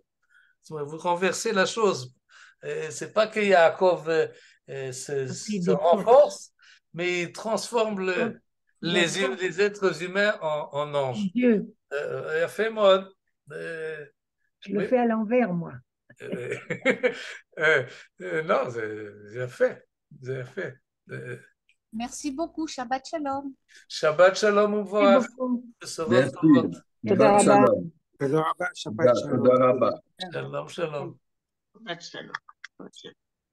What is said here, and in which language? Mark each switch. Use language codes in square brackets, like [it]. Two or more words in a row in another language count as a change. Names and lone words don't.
[fr] Vous renversez la chose. C'est pas que Yaakov se renforce, mais il transforme les êtres humains en anges. Dieu. Il a fait mode. Je le fais à l'envers, moi. Non, j'ai fait. Merci beaucoup. [he] שבת שלום. שבת שלום וברוך. [fr] Merci. [he] תודה רבה. תודה רבה. שבת שלום. שלום, שלום. שבת שלום.